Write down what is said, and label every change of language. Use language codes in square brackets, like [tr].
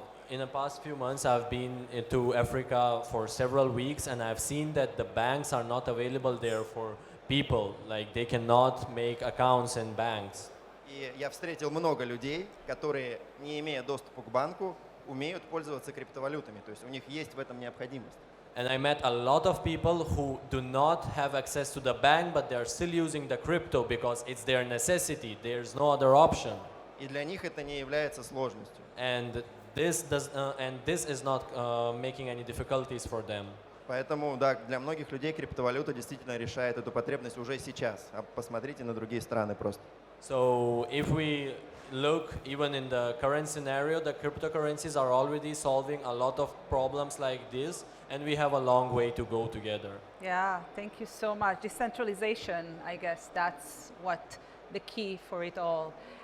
[en] In the past few months, I've been to Africa for several weeks, and I've seen that the banks are not available there for people. Like they cannot make accounts in banks. [ru] И я встретил много людей, которые, не имея доступа к банку, умеют пользоваться криптовалютами. То есть у них есть в этом необходимость. [en] And I met a lot of people who do not have access to the bank, but they are still using the crypto because it's their necessity. There's no other option. [ru] И для них это не является сложностью. [en] And this is not making any difficulties for them. [ru] Поэтому, да, для многих людей криптовалюта действительно решает эту потребность уже сейчас. А посмотрите на другие страны просто. [en] So if we look even in the current scenario, the cryptocurrencies are already solving a lot of problems like this, and we have a long way to go together. Yeah, thank you so much. Decentralization, I guess that's what the key for it all.